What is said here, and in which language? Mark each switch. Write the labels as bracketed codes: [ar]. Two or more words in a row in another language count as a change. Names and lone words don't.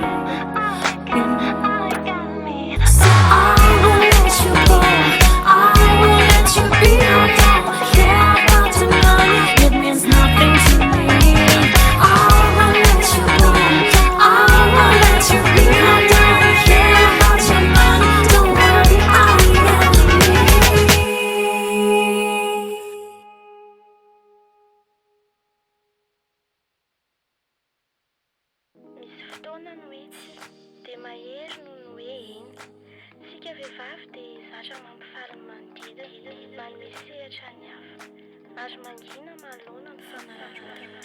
[en] So I will let you go, I will let you be. I don't care about the money, it means nothing to me. I will let you go, I will let you be. I don't care about your money, don't worry, I am me. [mg] Misy fotoana no hoe tsy dia mahery noho ny hoe eny. Sika vehivavy dia zatra mampifaly ny manodidina, manome sehatra ny hafa, ary mangina manoloana ny fanaraha.